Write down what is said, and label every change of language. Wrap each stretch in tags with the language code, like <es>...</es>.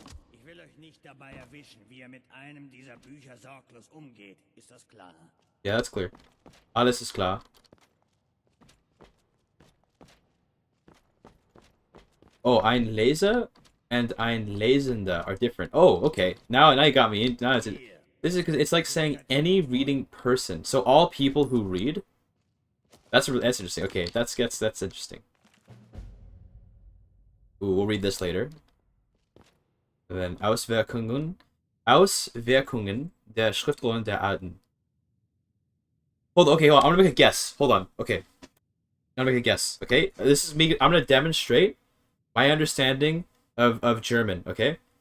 <de>Ich will euch nicht dabei erwischen, wie ihr mit einem dieser Bücher sorglos umgeht. Ist das klar?</de> <en>Yeah, that's clear.</en> <de>Alles ist klar.</de> <en>Oh, ein Leser and ein Lesender are different. Oh, okay. Now you got me. Now this is because it's like saying any reading person. So all people who read. That's interesting. Okay, that's interesting. Ooh, we'll read this later. And then</en> <de>Auswirkungen der Schriftrollen der Alten.</de> <en>Hold on, okay, hold on. I'm gonna make a guess. Hold on. Okay. I'm gonna make a guess. Okay? This is me. I'm gonna demonstrate my understanding of German, okay?</en>